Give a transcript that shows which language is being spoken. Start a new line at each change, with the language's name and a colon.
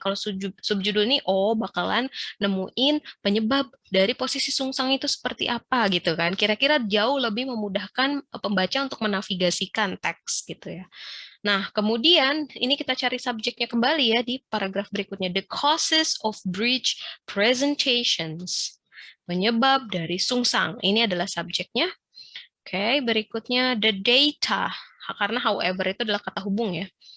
Indonesian: Kalau subjudul ini, oh bakalan nemuin penyebab dari posisi sungsang itu seperti apa gitu kan. Kira-kira jauh lebih memudahkan pembaca untuk menavigasikan teks gitu ya. Nah, kemudian ini kita cari subjeknya kembali ya di paragraf berikutnya.
English: The causes of breech presentations.
Indonesian: Penyebab dari sungsang. Ini adalah subjeknya. Oke, berikutnya the data. Karena however itu adalah kata hubung ya.